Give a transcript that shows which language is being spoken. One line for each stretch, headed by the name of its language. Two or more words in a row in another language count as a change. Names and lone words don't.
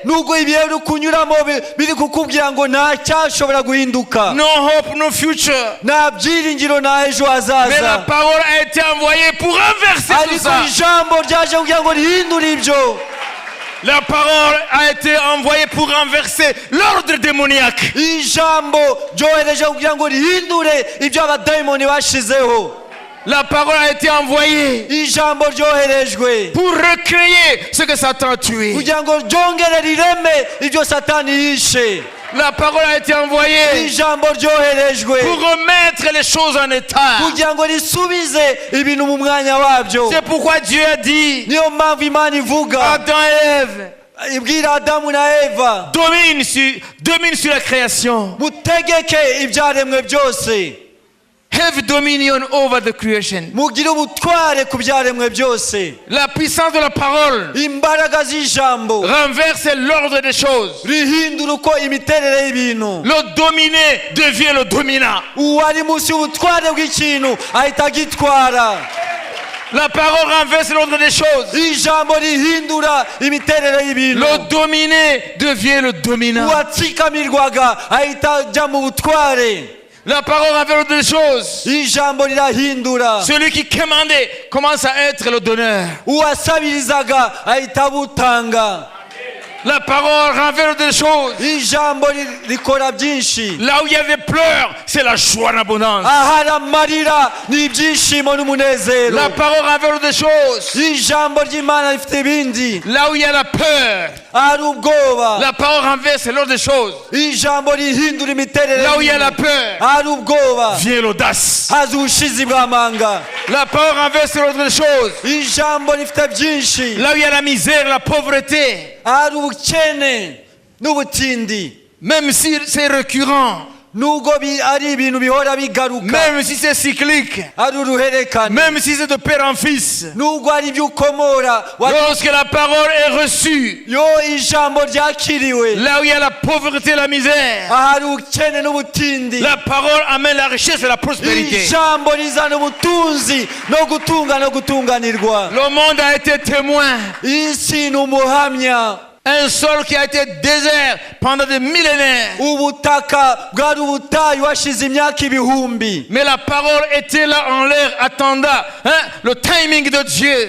Kinyarwanda: nubwo ibihe uri kunyuramo biri kukubwira ngo nta cyashobora guhinduka,
English: No hope, no future.
Kinyarwanda: nta byiringiro, nta ejo
French: Mais la
Kinyarwanda: hazaza,
French: parole a été envoyée pour renverser tout
Kinyarwanda: ariko
French: ça.
Kinyarwanda: ijambo ryaje kugira ngo rihindure ibyo.
French: La parole a été envoyée pour renverser l'ordre démoniaque.
Kinyarwanda: ijambo ryohereje kugira ngo rihindure ibyo abadayimoni bashizeho.
French: La parole a été envoyée
Kinyarwanda: ijambo ryoherejwe
French: pour recréer ce que Satan a tué.
Kinyarwanda: kugira ngo ryongere rireme ibyo satani yishe.
French: La parole a été envoyée
Kinyarwanda: ijambo ryoherejwe
French: pour remettre les choses en état.
Kinyarwanda: kugira ngo risubize ibintu mu mwanya wabyo.
French: C'est pourquoi Dieu a dit,
Kinyarwanda: niyo mpamvu Imana ivuga,
French: Adam et Ève,
Kinyarwanda: ibwira Adamu na Eva,
French: domine sur la création.
Kinyarwanda: mutegeke ibyaremwe byose,
English: Have dominion over the creation.
Kinyarwanda: mugire ubutware ku byaremwe byose.
French: La puissance de la parole
Kinyarwanda: imbaraga z'ijambo
French: renverse l'ordre des choses.
Kinyarwanda: rihindura uko imiterere y'ibintu.
French: Le dominé devient le dominant.
Kinyarwanda: uwari munsi y'ubutware bw'ikintu ahita agitwara.
French: La parole renverse l'ordre des choses.
Kinyarwanda: ijambo rihindura imiterere y'ibintu.
French: Le dominé devient le dominant.
Kinyarwanda: uwatsikamirwaga ahita ajya mu butware.
French: La parole renverse l'ordre des choses.
Kinyarwanda: ijambo rirahindura.
French: Celui qui commandait commence à être le donneur.
Kinyarwanda: uwasabirizaga ahita abutanga.
French: La parole renverse des choses.
Kinyarwanda: ijambo rikora byinshi.
French: Là où il y a des pleurs, c'est la joie en abondance.
Kinyarwanda: ahari amarira ni ibyishimo n'umunezero.
French: La parole renverse des choses.
Kinyarwanda: ijambo ry'Imana rifite ibindi.
French: Là où il y a la peur,
Kinyarwanda: ahari ubwoba,
French: la parole renverse l'ordre des choses.
Kinyarwanda: ijambo rihindura imiterere.
French: Là où il y a la peur,
Kinyarwanda: ahari ubwoba,
French: vient l'audace.
Kinyarwanda: haza ubushizi bw'amanga.
French: La parole renverse l'ordre des choses.
Kinyarwanda: ijambo rifite byinshi.
French: Là où il y a la misère, la pauvreté,
Kinyarwanda: ahari ubukene n'ubutindi,
French: même si c'est récurrent,
Kinyarwanda: nubwo ari ibintu bihora bigaruka,
French: même si c'est cyclique,
Kinyarwanda: ari uruherekane,
French: même si c'est de père en fils,
Kinyarwanda: nubwo ari ibyo ukomora,
French: lorsque la parole est reçue,
Kinyarwanda: yo ijambo ryakiriwe,
French: là où il y a la pauvreté et la misère,
Kinyarwanda: ahari ubukene n'ubutindi,
French: la parole amène la richesse et la prospérité.
Kinyarwanda: ijambo rizana ubutunzi no gutunga no gutunganirwa.
French: Le monde a été témoin.
Kinyarwanda: isi ni umuhamya.
French: Un sol qui a été désert pendant des millénaires.
Kinyarwanda: ubutaka bwari ubutayu hashize imyaka ibihumbi,
French: Mais la parole était là en l'air, attendant le timing de Dieu.